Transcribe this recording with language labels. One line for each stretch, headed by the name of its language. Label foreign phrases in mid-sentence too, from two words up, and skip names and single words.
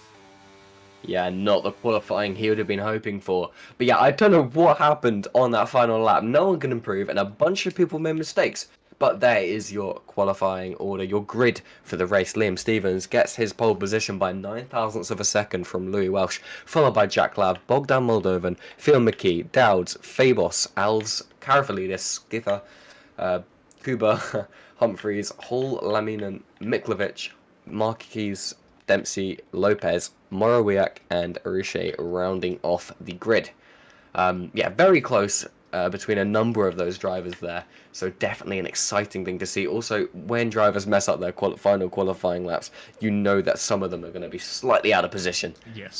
English: Yeah, not the qualifying he would have been hoping for. But yeah, I don't know what happened on that final lap. No one can improve, and a bunch of people made mistakes. But there is your qualifying order, your grid for the race. Liam Stevens gets his pole position by 9,000ths of a second from Louis Welsh, followed by Jack Labb, Bogdan Moldovan, Phil McKee, Dowds, Fabos, Alves, Karafalidis, Skither, Kuba, Humphreys, Hall, Laminen, Miklovic, Marquez, Dempsey, Lopez, Morowiak, and Riche rounding off the grid. Yeah, very close between a number of those drivers there, so definitely an exciting thing to see. Also, when drivers mess up their final qualifying laps, you know that some of them are going to be slightly out of position. Yes.